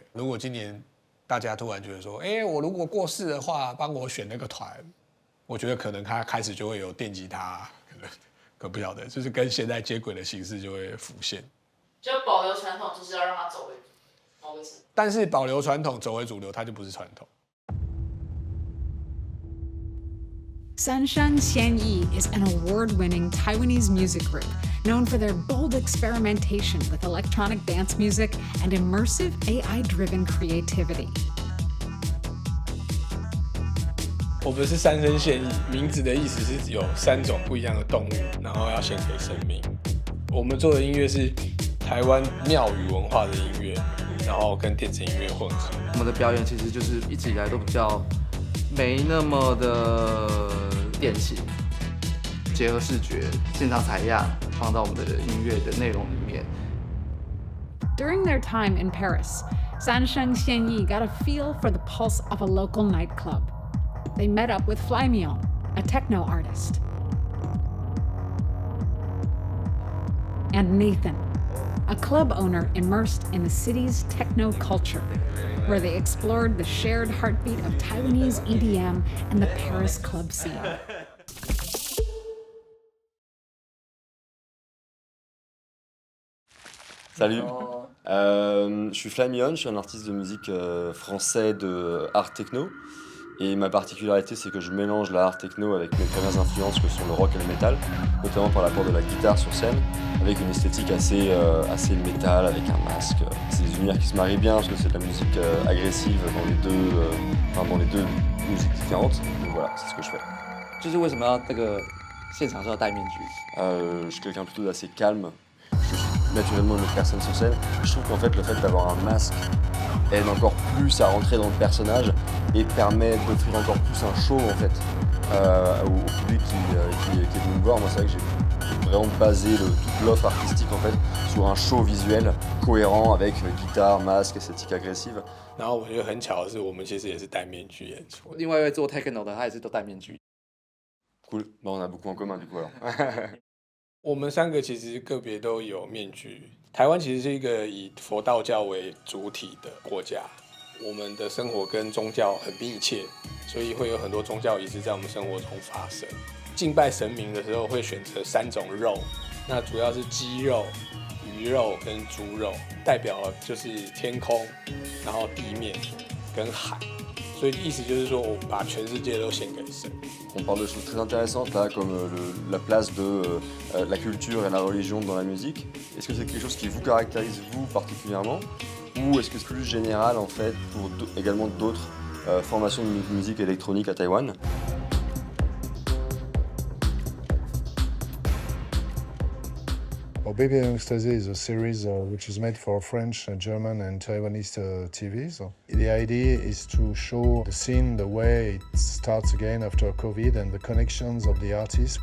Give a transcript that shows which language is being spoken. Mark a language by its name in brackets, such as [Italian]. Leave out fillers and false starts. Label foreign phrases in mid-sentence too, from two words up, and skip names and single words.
[Chinese] 如果今年大家突然觉得说，我如果过世的话，帮我选那个团，我觉得可能他开始就会有电吉他，可不晓得，就是跟现在接轨的形式就会浮现。就保留传统，就是要让它走回某个字。但是保留传统，走回主流，它就不是传统。 [English] Sanshan Xianyi is an award-winning Taiwanese music group known for their bold experimentation with electronic dance music and immersive AI-driven creativity. [Chinese] 我们是三生献艺，名字的意思是有3种不一样的动物，然后要献给生命。我们做的音乐是台湾庙宇文化的音乐，然后跟电子音乐混合。我们的表演其实就是一直以来都比较没那么的电器，结合视觉、现场采样，放到我们的音乐的内容里面。 [English] During their time in Paris, Sansheng Xianyi got a feel for the pulse of a local nightclub. They met up with Fly Mion, a techno artist. And Nathan, a club owner immersed in the city's techno culture, where they explored the shared heartbeat of Taiwanese EDM and the Paris club scene. [French] Salut, je suis Fly Mion, je suis un artiste de musique français de art techno. Et ma particularité, c'est que je mélange la art techno avec mes premières influences que sont le rock et le métal, notamment par l'apport de la guitare sur scène, avec une esthétique assez métal, avec un masque. C'est des univers qui se marient bien parce que c'est de la musique agressive dans les deux musiques différentes. Donc voilà, c'est ce que je fais. [Chinese] 就是为什么要这个现场是要戴面具？ [French] Je suis quelqu'un plutôt d'assez calme. Je suis naturellement une autre personne sur scène. Je trouve qu'en fait, le fait d'avoir un masque aide encore plus à rentrer dans le personnage et permet d'offrir encore plus un show en fait au public qui est venu me voir. Moi, c'est vrai que j'ai vraiment basé toute l'offre artistique en fait sur un show visuel cohérent avec guitare, masque, esthétique agressive. [Chinese] 然后我觉得很巧的是，我们其实也是戴面具演出。另外一位做 techno 的，他也是都戴面具。 [French] Cool, bah on a beaucoup en commun du coup alors. [Chinese] 我们三个其实个别都有面具。台湾其实是一个以佛道教为主体的国家，我们的生活跟宗教很密切，所以会有很多宗教仪式在我们生活中发生。敬拜神明的时候会选择3种肉，那主要是鸡肉、鱼肉跟猪肉，代表就是天空，然后地面跟海。所以意思就是说，我把全世界都献给神。 [French] On parle de choses très intéressantes là, comme la place de la culture et la religion dans la musique. Est-ce que c'est quelque chose qui vous caractérise vous particulièrement, ou est-ce que c'est plus général en fait pour également d'autres formations de musique électronique à Taïwan? [English] Well, BBM Ecstasy is a series which is made for French, German and Taiwanese TVs. The idea is to show the scene, the way it starts again after COVID and the connections of the artists.